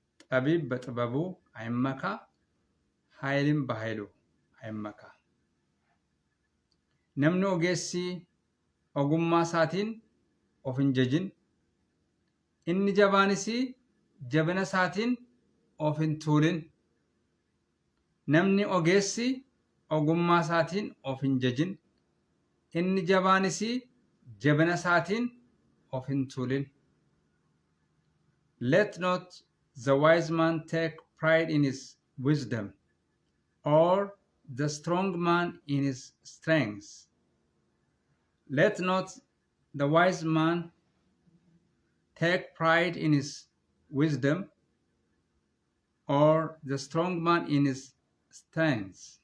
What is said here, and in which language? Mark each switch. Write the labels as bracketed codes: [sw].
[am] ጠቢብ በጥበቡ አይመካ፣ ኃይልም በኃይሉ አይመካ። [om] ነምኒ ኦጌሲ ogummaa isaatiin of hin jajin, inni jabaanis jabina isaatiin of hin tuulin. Namni ogeessi ogummaa isaatiin of hin jajin, inni jabaanis jabina isaatiin of hin tuulin. [en] Let not the wise man take pride in his wisdom, or the strong man in his strength. Let not the wise man take pride in his wisdom, or the strong man in his strength.